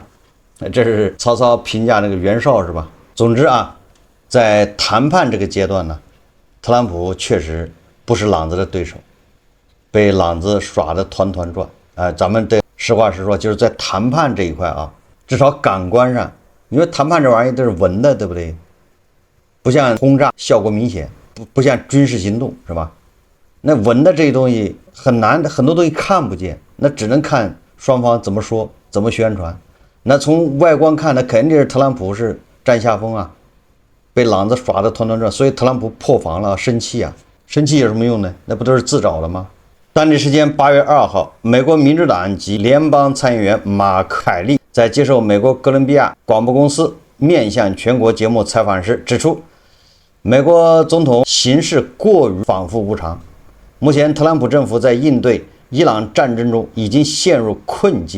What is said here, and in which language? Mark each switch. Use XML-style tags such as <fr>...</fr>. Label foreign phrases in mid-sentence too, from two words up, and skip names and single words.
<zh>這是曹操評價那個袁紹是吧？總之啊，在談判這個階段呢，特朗普確實不是朗子的對手，被朗子耍得團團轉。咱們得實話實說，就是在談判這一塊啊，至少感官上，因為談判這玩意兒都是文的，對不對？不像轟炸效果明顯，不像軍事行動是吧？那文的這些東西很難，很多東西看不見，那只能看雙方怎麼說，怎麼宣傳。那從外觀看，那肯定是特朗普是占下風啊，被朗子耍得团团轉，所以特朗普破防了，生氣啊！生氣有什麼用呢？那不都是自找的嗎？當地時間8月2號，美國民主黨籍聯邦參議員馬凱利在接受美國哥倫比亞廣播公司面向全國節目採訪時指出，美國總統行事過於反覆無常。目前特朗普政府在應對伊朗戰爭中已經陷入困境。</zh>